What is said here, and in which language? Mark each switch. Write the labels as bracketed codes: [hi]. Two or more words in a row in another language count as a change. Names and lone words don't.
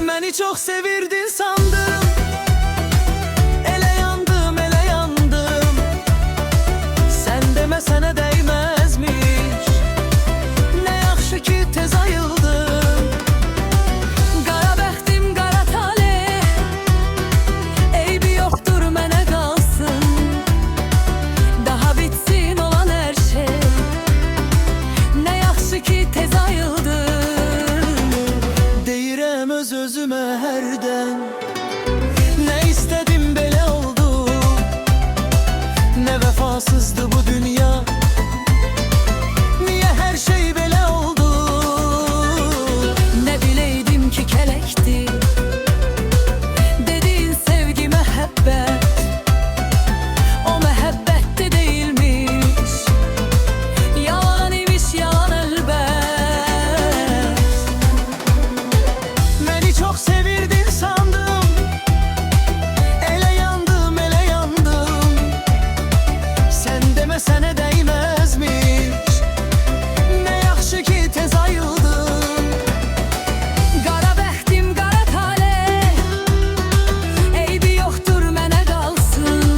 [tr] Beni çok sevirdin sandım, [az] ele yandım, ele yandım. [tr] Sen demesene değmezmiş, [az] ne yaxşı ki tez ayıldım. Qara bəxtim, qara talih, eybi yoxdur mənə qalsın. Daha bitsin olan hər şey, ne yaxşı ki tez ayıldım. Deyirəm öz-özümə hərdən, nə istədim belə oldu. Ne vəfasızdı bu dünya, niyə hər şey belə oldu. Ne bileydim ki kələkdi dediğin sevgi məhəbbət, o məhəbbətdə değilmiş, yalan imiş, yalan əlbət. [tr] Beni çok sevirdin sandım, [az] ele yandım, ele yandım. [tr] Sen demesene değmezmiş, [az] ne yaxşı ki tez ayıldım. Qara bəxtim, qara talih, eybi yoxdur mənə qalsın.